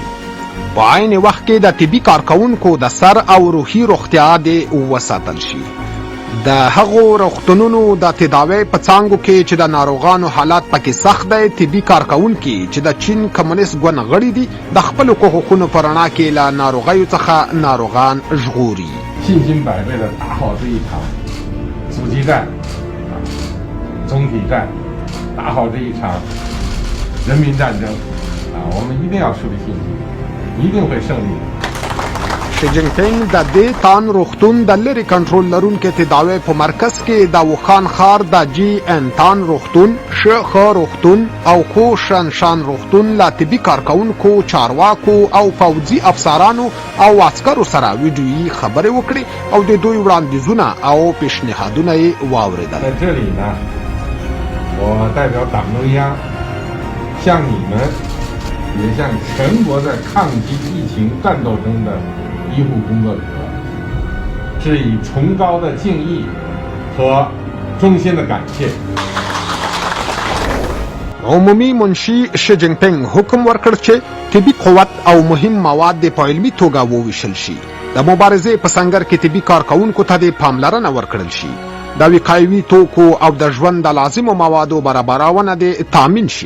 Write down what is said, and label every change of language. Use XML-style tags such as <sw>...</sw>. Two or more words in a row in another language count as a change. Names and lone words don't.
<ps>په عین وخت کې د طبي کارکوونکو د سر او روحي روغتیا دې وساتل شي. د هغو روغتونونو د تداوی په څانګو کې چې د ناروغانو حالات پکې سخت دی، طبي کارکوونکي چې د چین کمونیست ګوند غړي دي د خپلو حقوقونو په رڼا کې له ناروغیو څخه ناروغان ژغوري.</ps> <zh>信心百倍的打好这一场阻击战、总体战，打好这一场人民战争我们一定要树立信心，一定会胜利。</zh> <ps>شي جین پینګ د دې تان روغتون د لرې کنټرول لرونکي تداوی په مرکز کې د وخان ښار د جی ان تان روغتون، شخه روغتون او خو شنشان روغتون له طبي کارکوونکو، چارواکو او پوځي افسرانو او عسکرو سره ویډیویي خبرې وکړې او د دوی وړاندیزونه او پیشنهادونه یې واورېدل.</ps> <zh>在这里呢，我代表党中央向你们也向全国在抗击疫情战斗中的医护工作者致以崇高的敬意和衷心的感谢。</zh> <ps>عمومي منشي شي جین پینګ حکم ورکړ چې طبي قوت او مهم مواد په علمي توګه وویشل شي. د مبارزې په سنګر کې طبي کارکوونکو ته د پاملرنه ورکړل شي. د وقایوي توکو او د ژوند د لازمو موادو برابرونه د تامین شي.</ps>